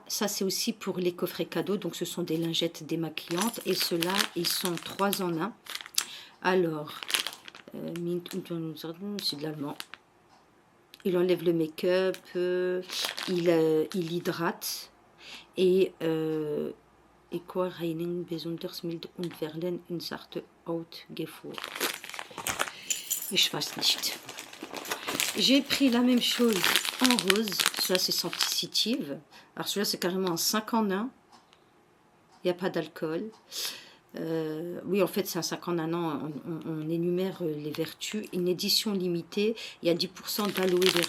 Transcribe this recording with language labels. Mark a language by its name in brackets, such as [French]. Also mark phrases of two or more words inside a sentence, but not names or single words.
[French] Ça, c'est aussi pour les coffrets cadeaux. Donc, ce sont des lingettes démaquillantes. Et ceux-là, ils sont 3 en 1. Alors, c'est de l'allemand. Il enlève le make-up. Il hydrate. [German] Et Eco-Reinigen besonders mild und verleihen une Sorte Hautgefühl. Ich weiß nicht. [French] J'ai pris la même chose en rose. Celui-là, c'est Sensitive. Alors, celui-là, c'est carrément un 5 en 1. Il n'y a pas d'alcool. Oui, en fait, c'est un 5 en 1 an. On énumère les vertus. Une édition limitée. Il y a 10% d'aloe vera.